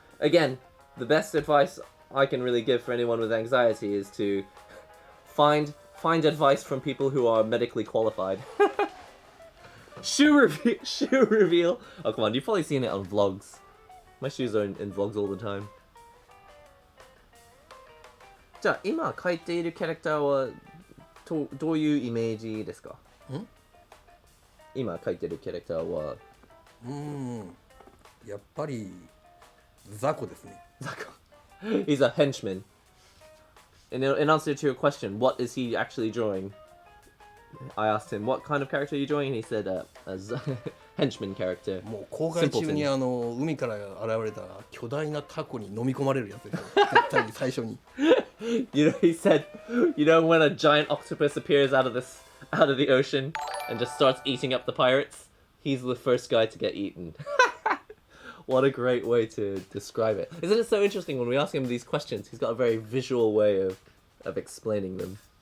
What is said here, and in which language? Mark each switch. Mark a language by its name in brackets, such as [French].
[English] Again, the best advice I can really give for anyone with anxiety is to find advice from people who are medically qualified. Shoe reveal. Oh, come on, you've probably seen it on vlogs. My shoes are in vlogs all the time. [Japanese] じゃあ今描いているキャラクターはどういうイメージですか？今描いてるキャラクターはやっぱり雑魚ですね。 [English] 雑魚 He's a henchman. In answer to your question, what is he actually drawing? I asked him, what kind of character are you drawing? And he said, a henchman character. [Japanese] もう公開中に海から現れた巨大なタコに飲み込まれるやつですよ。絶対に最初に。 [English] You know, he said, you know when a giant octopus appears out of the ocean and just starts eating up the pirates? He's the first guy to get eaten. What a great way to describe it. Isn't it so interesting when we ask him these questions, he's got a very visual way of explaining them.